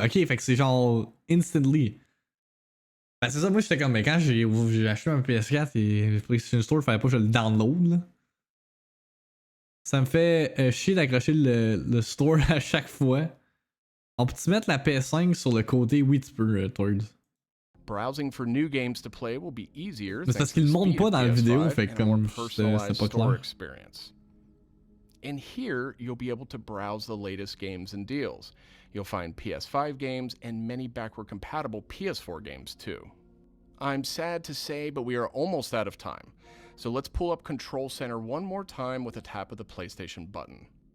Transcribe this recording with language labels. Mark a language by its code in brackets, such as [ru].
[fr] Ok, fait que c'est genre instantly. Ben, c'est ça, moi, j'étais comme, mais quand j'ai acheté un PS4 et le PlayStation Store, il fallait pas que je le download, là. Ça me fait chier d'accrocher le store à chaque fois. On peut-tu mettre la PS5 sur le côté? Oui, tu peux, Tord. [en] Browsing for new games to play will be easier. [fr] Mais c'est parce qu'il le montre pas dans la vidéo, fait que comme c'est pas clair. [en] Experience. And here, you'll be able to browse the latest games and deals. You'll find PS5 games and many backward-compatible PS4 games too. I'm sad to say, but we are almost out of time. So let's pull up Control Center one more time with a tap of the PlayStation button.